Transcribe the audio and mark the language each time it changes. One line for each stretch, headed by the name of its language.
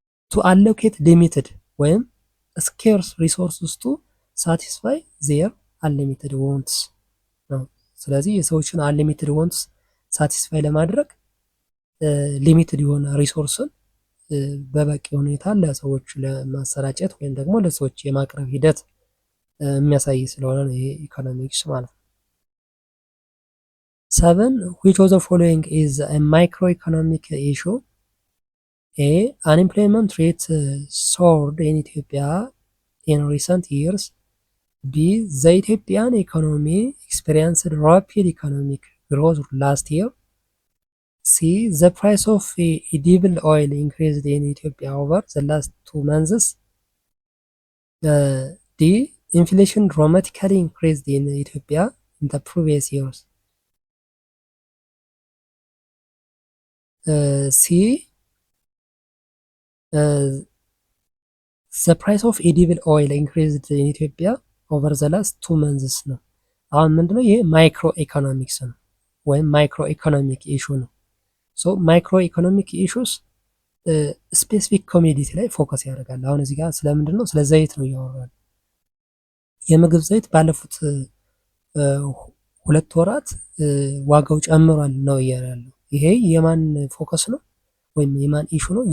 English: to allocate limited ወይም scarce resources to satisfy their unlimited wants
Amharic: ነው። ስለዚህ የሰዎችን unlimited wants satisfy ለማድረግ ሊሚትድ የሆነ ሪሶርስን በበቂ ሁኔታ ለሰዎች ለማሰራጨት ወይም ደግሞ ለሰዎች የማቅረብ ሂደት የሚያሳይ ስለሆነ ነው ይሄ ኢኮኖሚክስ ማለት ነው። 7.
English: Which of the following is a microeconomic issue? A. Unemployment rate soared in Ethiopia in recent years. B. The Ethiopian economy experienced rapid economic growth last year. C. The price of edible oil increased in Ethiopia over the last 2 months. D. Inflation dramatically increased in Ethiopia in the previous years. C. the price of edible oil increased in Ethiopia over the last 2 months ነው።
Amharic: አሁን ምንድነው ይሄ? ማይክሮ ኢኮኖሚክስ ነው ወይም ማይክሮ ኢኮኖሚክ ኢሹ ነው።
English: ሶ ማይክሮ ኢኮኖሚክ ኢሹስ ስፔሲፊክ ኮሚዲቲ
Amharic: ላይ ፎከስ ያደርጋል። አሁን እዚህ ጋር ስለምንድን ነው? ስለ ዘይት ነው እያወራል። የምግብ ዘይት ባለፉት 2 ወራት ዋጋው ጨምሯል ነው እያለ ያለው። ይሄ የማን ፎከስ ነው ወይም የማን ኢሹ ነው?